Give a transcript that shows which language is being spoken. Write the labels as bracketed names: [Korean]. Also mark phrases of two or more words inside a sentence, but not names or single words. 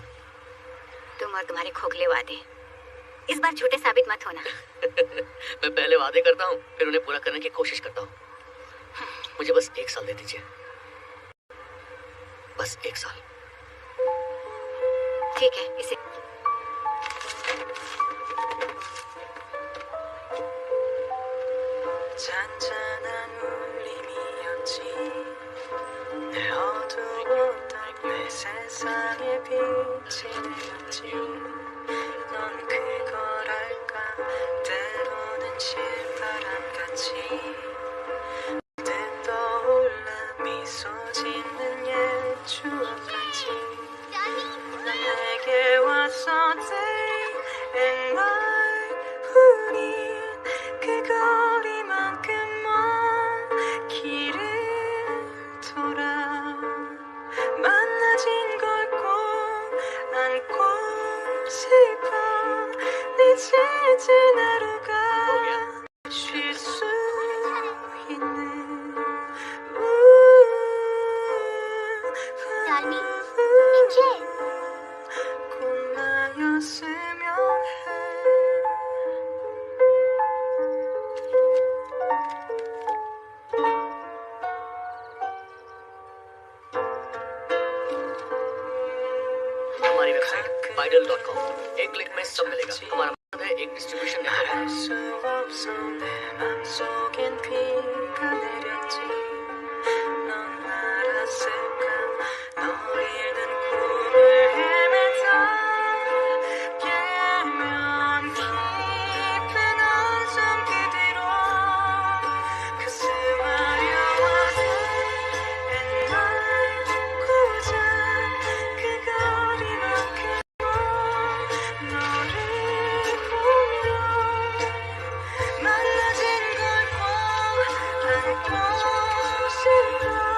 [Hindi] तुम और तुम्हारे खोखले वादे इस बार झूठे साबित मत होना। मैं पहले वादे करता हूँ, फिर उन्हें पूरा करने की कोशिश करता हूँ। मुझे बस 1 साल दे दीजिए, बस 1 साल। ठीक है, इसे [Korean] 잔잔한 울림이었지. 내 어두웠던 내 세상에 빛이 되었지. 넌 그걸 알까? 때로는 신바람같이 내 떠올라 미소 짓는 옛 추억같이 넌 내게 왔어 [English] day and night. [Korean] 우린 그 거리만큼 먼 길을 돌아 만나진 걸 꼭 안고 싶어. 늦어진 하루가 쉴 수 있는 डालमी, इंजे। 꼭 나였으면 해. [Hindi] हमारी वेबसाइट Tidal.com, एक क्लिक में सब मिलेगा। हमारा मतलब है एक डिस्ट्रीब्यूशन नेटवर्क है। [Korean] 알 수 없어 내 맘속엔 비가 내렸지. 넌 알았을까? 널 잃는 꿈을 헤매다 깨면 깊은 어둠 그대로 가슴 아려와도 [English] and night [Korean] 고작 그 거리만큼 너를 보며 만나진 걸 꼭 안고 싶어.